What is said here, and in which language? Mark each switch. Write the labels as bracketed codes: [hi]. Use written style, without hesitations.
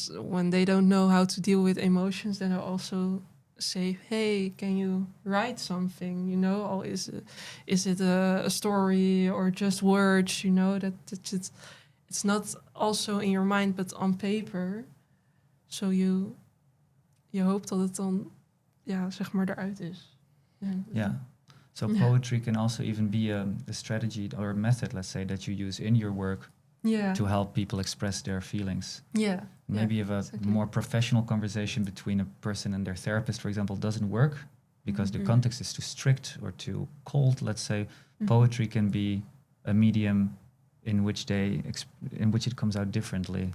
[en] When they don't know how to deal with emotions, then I also say, hey, can you write something? You know, or is it a story or just words? You know, that it's not also in your mind but on paper. [nl] So je hoopt dat het dan zeg maar eruit is. [en] Yeah. So poetry can also even be a strategy or a method, let's say, that you use in your work to help people express their feelings. Yeah. Maybe if a more professional conversation between a person and their therapist, for example, doesn't work because the context is too strict or too cold, let's say, poetry can be a medium in which it comes out differently.